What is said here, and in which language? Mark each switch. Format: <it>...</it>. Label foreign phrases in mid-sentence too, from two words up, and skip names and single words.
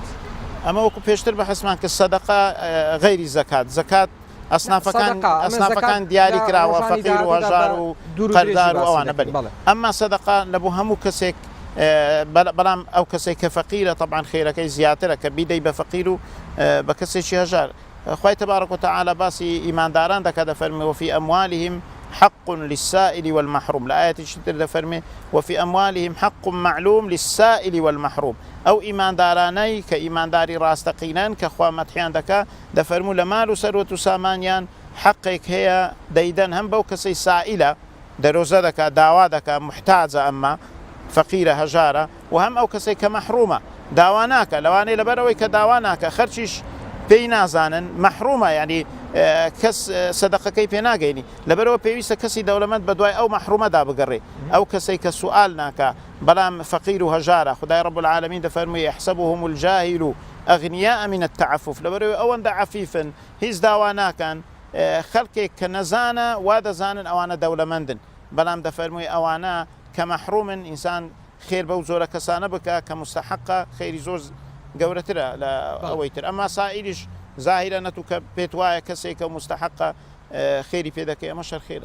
<ckb>ئەمە وەکو پێشتر بە حەسمان کە سەدەقە غەیری زەکات زەکات ئەسنافەکان دیاری کراوە فەقیر و هەژار و قەردار و ئەوانە بەری ئەمما سەدەقە لە بۆ هەموو کەسێک بەڵام ئەو کەسێک کە فەقیرە طبعاً خێرەکەی زیاترە کە بیدەی بە فەقیر و بە کەسێکی هەژار. خوای</ckb> <ar>تبارك وتعالى</ar> <ckb>باسی ئیمانداران دەکات دەفەرمێ</ckb> <ar>وفي أموالهم حق للسائل والمحروم</ar> <ckb>لآية تر دەفەرمێ</ckb> <ar>وفي أموالهم حق معلوم للسائل والمحروم</ar> <ckb>ئەو ئیماندارانەی کە ئیمانداری ڕاستەقینەن کە خوا مەدحیان دەکات دەفەرموو لە مال و سەروەت و سامانیان حەقێک هەیە دەیدەن هەم بەو کەسەی سائیلە دەرۆزە دەکات داوا دەکات محتاجە ئەمە فەقیرە هەژارە و هەم ئەو کەسێک کە مەحرومە داوا ناکە لەوانەیە لەبەرەوەی کە داوا ناکە خەرچیش پێی نازانن مەحرومە ینی کەس سەدەقەکەی پێ ناگەینی لەبەرەوە پێویستە کەسی دەوڵەمەند بە دوای ئەو مەحرومەدا بگەڕێ ئەو کەسەی کە سوال ناکە بەڵام فەقیر و هەژارە خدای</ckb> <ar>رب العالمین</ar> <ckb>دەفەرمووی</ckb> <ar>يحسبهم الجاهل أغنياء من التعفف</ar> <ckb>لەبەرەوەی ئەوەندە عەفیفن هیچ داوا ناکەن خەڵکێک کە نەزانە وا دەزانن ئەوانە دەوڵەمەندن بەڵام دەفەرمووی ئەوانە کە مەحرومن ئینسان خێر بەو زۆرە کەسانە بکە کە مستحقە خێری زۆر گەورەترە لە ئەوەی تر ئەمما سائیریش ظاهرە نەتوو کە پێت وایە کەسێک کە مستحقە خێری پێ دەکەی ئەمە شەر خێرە</ckb>